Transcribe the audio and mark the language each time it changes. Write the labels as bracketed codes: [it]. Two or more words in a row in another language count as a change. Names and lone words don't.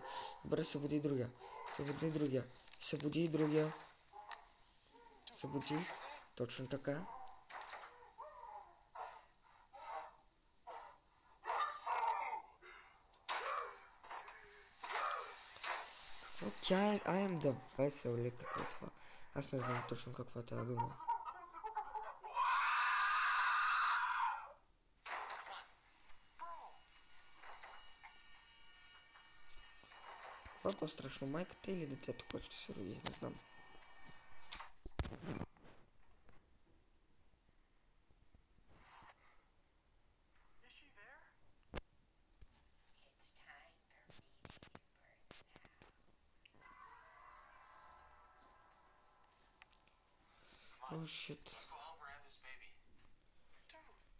[bg] Добре, събуди и другия. Събуди и другия. Събуди и другия. Събуди. Точно така. Какво тя е? [en] I am the vessel [bg] ли? Какво е това? Аз не знам точно каква е тази дума. Това е по-страшно, майката или детето, което ще се роди? Не знам. [en] Is she there? It's time for me to give birth now. Oh shit. Let's go help her have this baby. Dude,